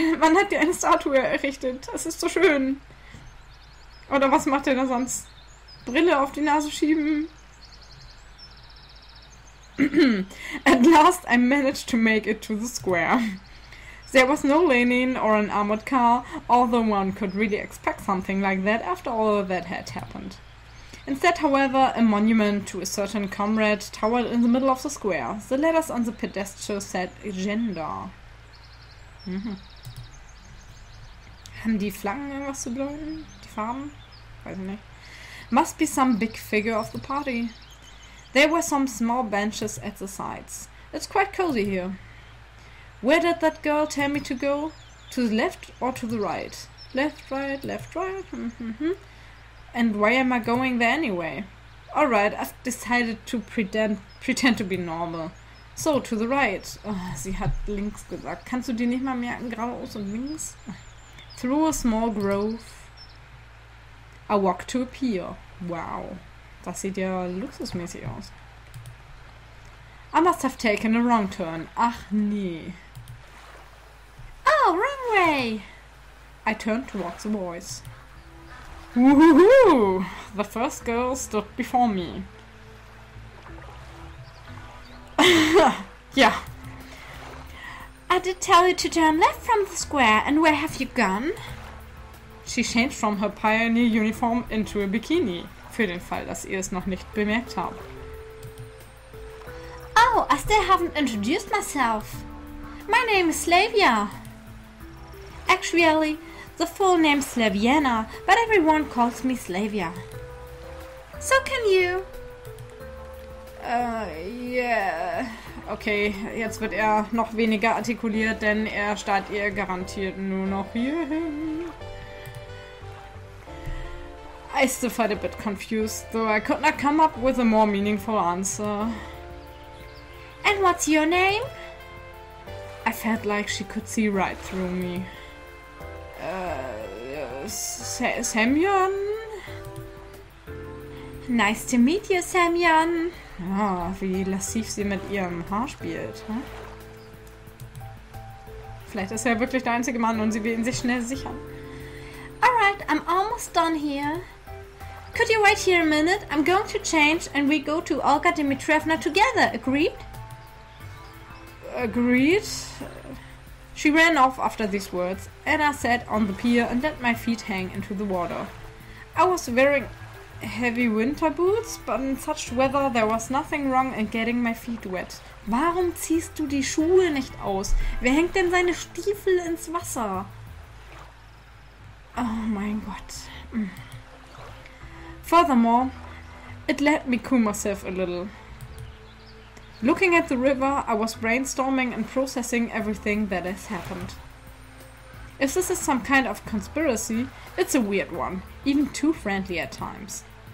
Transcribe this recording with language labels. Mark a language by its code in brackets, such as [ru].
[de] Man hat dir eine Statue errichtet. Das ist so schön. Oder was macht er da sonst? Brille auf die Nase schieben. [en] At last I managed to make it to the square. There was no lane or an armored car, although one could really expect something like that after all that had happened. Instead, however, a monument to a certain comrade towered in the middle of the square. The letters on the pedestal said Agenda. [de] Haben die Flaggen irgendwas zu bedeuten? Die Farben? Weiß ich nicht. [en] Must be some big figure of the party. There were some small benches at the sides. It's quite cozy here. Where did that girl tell me to go? To the left or to the right? Left, right, left, right. And why am I going there anyway? Alright, I've decided to pretend to be normal. So, to the right. Oh, [de] sie hat links gesagt. Kannst du dir nicht mal merken, geradeaus und links? [en] Through a small grove. I walked to a pier. Wow. [de] Das sieht ja luxusmäßig aus. [en] I must have taken a wrong turn. [de] Ach nee. [en] Oh, wrong way! I turned towards the boys. Woohoo! The first girl stood before me. Yeah. I did tell you to turn left from the square, and where have you gone? She changed from her pioneer uniform into a bikini. [de] Für den Fall, dass ihr es noch nicht bemerkt habt. [en] Oh, I still haven't introduced myself. My name is Slavia. Actually, the full name's Slaviana, but everyone calls me Slavia. So can you. Yeah. [de] Okay, jetzt wird er noch weniger artikuliert, denn er starrt ihr garantiert nur noch hierhin. [en] I still felt a bit confused, though I could not come up with a more meaningful answer. And what's your name? I felt like she could see right through me. Semyon? Nice to meet you, Semyon. [de] Ah, wie lassiv sie mit ihrem Haar spielt. Hm? Vielleicht ist er wirklich der einzige Mann und sie will ihn sich schnell sichern. [en] Alright, I'm almost done here. Could you wait here a minute? I'm going to change and we go to Olga Dimitrievna together. Agreed? Agreed? She ran off after these words, and I sat on the pier and let my feet hang into the water. I was wearing heavy winter boots, but in such weather there was nothing wrong in getting my feet wet. [de] Warum ziehst du die Schuhe nicht aus? Wer hängt denn seine Stiefel ins Wasser? Oh mein Gott. [en] Furthermore, it let me cool myself a little. Looking at the river, I was brainstorming and processing everything that has happened. If this is some kind of conspiracy, it's a weird one, even too friendly at times.